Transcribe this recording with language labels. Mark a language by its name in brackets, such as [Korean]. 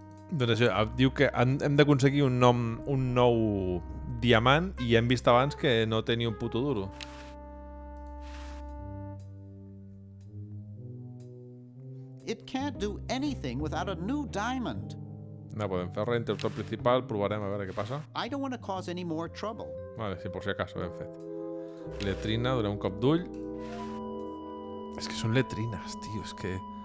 [Catalan] Doncs això, diu que hem d'aconseguir un nou diamant i hem vist abans que no té ni un puto duro. [English] It can't do anything without a new diamond. [Catalan] No podem fer res, interruptor principal, provarem a veure què passa. [English] I don't want to cause any more trouble. [Catalan] Vale, sí, per si acaso ho hem fet. Letrina, donem un cop d'ull. És que són letrines, tio, és que...